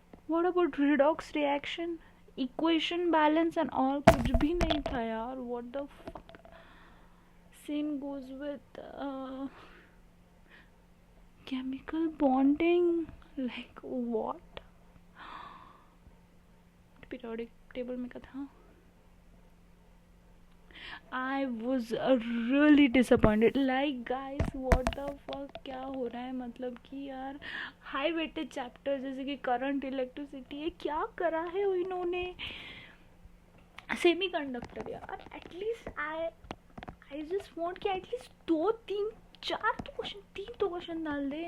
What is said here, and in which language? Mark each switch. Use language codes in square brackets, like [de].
[en] what about redox reaction, equation balance and all, [hi] कुछ भी नहीं था यार। [en] What the fuck. Same goes with chemical bonding, like what. [hi] Periodic table में का था। [en] I was really disappointed. Like guys, what the fuck, [hi] क्या हो रहा है? मतलब कि यार हाई वेटेज चैप्टर जैसे कि करंट, इलेक्ट्रिसिटी, ये क्या करा है इन्होंने? [en] semiconductor यार, at least I just want कि at least 2 3 4 तो क्वेश्चन, [hi] 3 तो क्वेश्चन डाल दे।